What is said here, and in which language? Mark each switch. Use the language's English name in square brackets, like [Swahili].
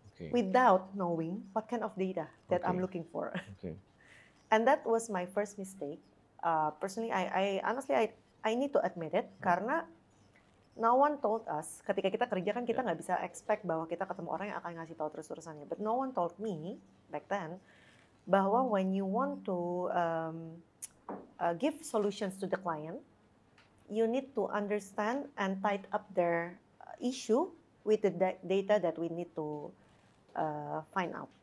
[English] Without knowing what kind of data that I'm looking for. And that was my first mistake. Personally, I honestly need to admit it, [Indonesian] karena [English] no one told us, [Indonesian] ketika kita kerja kan kita nggak bisa expect bahwa kita ketemu orang yang akan ngasih tahu terus-terusannya. [English] But no one told me back then [Indonesian] bahwa [English] when you want to give solutions to the client, you need to understand and tie up their issue with the data that we need to find out.